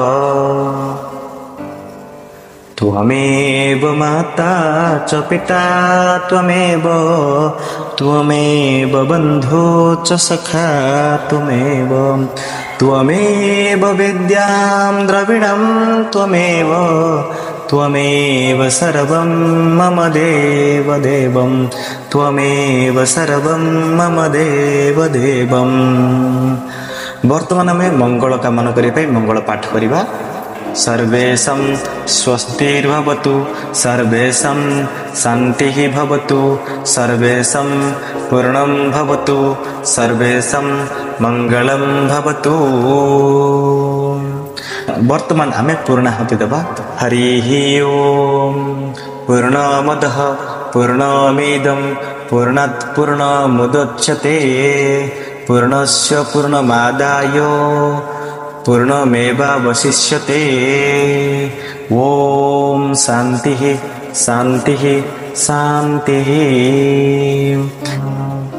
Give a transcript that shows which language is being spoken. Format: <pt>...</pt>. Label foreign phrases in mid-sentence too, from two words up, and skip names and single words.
<sa>त्वमेव माता च पिता त्वमेव बन्धु च सखा त्वमेव विद्यां द्रविणं त्वमेव सर्वं मम देवदेवं त्वमेव सर्वं मम देवदेवं।</sa> <or>ବର୍ତ୍ତମାନ ଆମେ ମଙ୍ଗଳ କାମନା କରିବା ମଙ୍ଗଳ ପାଠ କରିବା।</or> <sa>सर्वेषां स्वस्तिर्भवतु सर्वेषां शान्तिः भवतु सर्वेषां पूर्णं भवतु सर्वेषां मङ्गलं भवतु।</sa> <or>ବର୍ତ୍ତମାନ ଆମେ ପୂର୍ଣ୍ଣାହୁତି ଦେବା।</or> <sa>हरिः ओम। पूर्णमदः पूर्णमिदं पूर्णात् पूर्णमुदच्यते पूर्णस्य पूर्णमादाय पूर्णमेवावशिष्यते। ओम शांतिः शांतिः शांतिः।</sa>